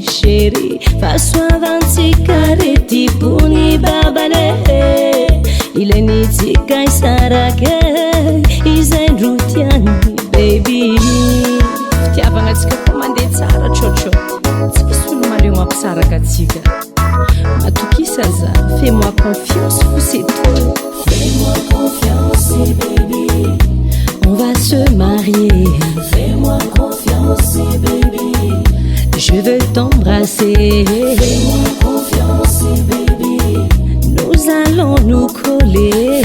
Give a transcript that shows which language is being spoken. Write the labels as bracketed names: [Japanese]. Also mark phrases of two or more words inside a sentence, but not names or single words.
[Malagasy] chéri fahasoavantsika rety pony babane ilainitsika isaraka izay ndro tiany baby fitiavagnatsika ko mandeha tsara tsotso tsy misy olo maleo mampisaraka atsika matokisa za [French] fais-moi confiance [Malagasy] fo [French] c'est toi. Fais-moi confiance baby, on va se marier. Fais-moi confiance baby, je veux t'embrasser. Fais-moi confiance baby, nous allons nous coller.